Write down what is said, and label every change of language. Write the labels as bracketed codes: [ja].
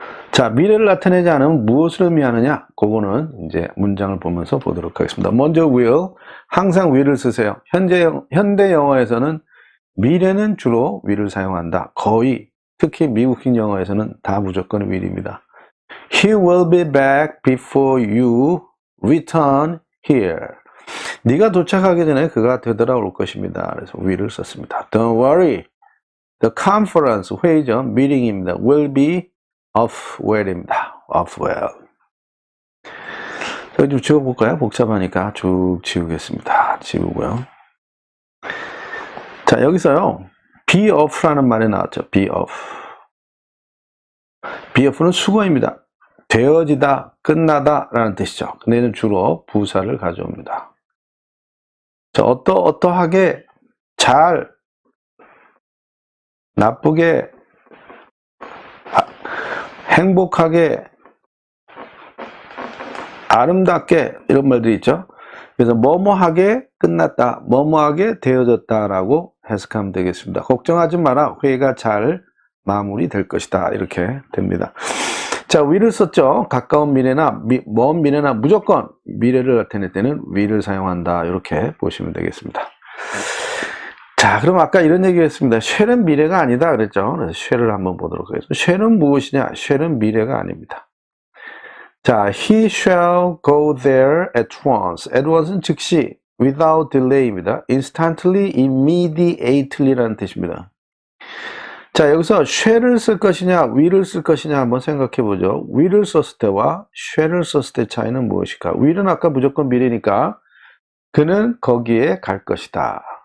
[ko] 자, 미래를 나타내지 않으면 무엇을 의미하느냐? 그거는 이제 문장을 보면서 보도록 하겠습니다. 먼저 will, 항상 will을 쓰세요. 현대 영어에서는 미래는 주로 will을 사용한다. 거의, 특히 미국인 영어에서는 다 무조건 will입니다. [en] He will be back before you return here. [ko] 네가 도착하기 전에 그가 되돌아올 것입니다. 그래서 will을 썼습니다. [en] Don't worry. The conference, [ko] 회의죠. meeting입니다. [en] will be off well입니다. off well. [ko] 자, 좀 지워볼까요? 복잡하니까 쭉 지우겠습니다. 지우고요. 자, 여기서요. be off라는 말이 나왔죠. be off. be off는 수거입니다. 되어지다, 끝나다 라는 뜻이죠. 근데 얘는 주로 부사를 가져옵니다. 자, 어떠하게, 잘, 나쁘게, 행복하게, 아름답게 이런 말들이 있죠. 그래서 뭐뭐하게 끝났다, 뭐뭐하게 되어졌다라고 해석하면 되겠습니다. 걱정하지 마라. 회의가 잘 마무리될 것이다. 이렇게 됩니다. 자, will을 썼죠. 가까운 미래나 먼 미래나 무조건 미래를 나타낼 때는 will을 사용한다. 이렇게 보시면 되겠습니다. 자, 그럼 아까 이런 얘기 했습니다. shall은 미래가 아니다 그랬죠. 그래서 shall을 한번 보도록 하겠습니다. shall은 무엇이냐? shall은 미래가 아닙니다. [en] 자, he shall go there at once. [ko] at once는 즉시, [en] without delay [ko] 입니다. [en] instantly, immediately [ko] 라는 뜻입니다. 자, 여기서 shall을 쓸 것이냐, will을 쓸 것이냐 한번 생각해 보죠. will을 썼을 때와 shall을 썼을 때 차이는 무엇일까? will은 아까 무조건 미래니까 그는 거기에 갈 것이다.